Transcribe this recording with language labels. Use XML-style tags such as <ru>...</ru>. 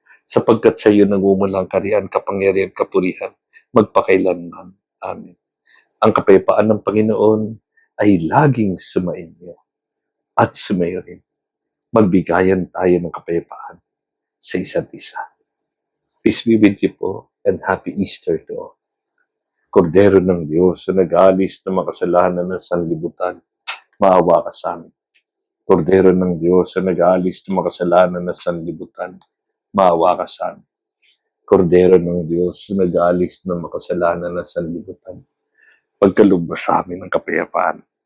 <tl>Sapagkat sa iyo nagmumulang kariyan, kapangyarihan, kapurihan, magpakailanman. Amen. Ang kapayapaan ng Panginoon ay laging sumainyo at sumayo rin. Magbigayan tayo ng kapayapaan sa isa't isa.</tl> <en>Peace be with you po and happy Easter to all.</en> <tl>Kordero ng Diyos na nag-aalis ng makasalanan ng sanlibutan, maawa ka sa amin. Kordero ng Diyos na nag-aalis ng makasalanan ng sanlibutan, maawa ka sa amin. Kordero ng Diyos na nag-aalis ng makasalanan ng sanlibutan, pagkalubos sa amin ng kapayapaan.</tl>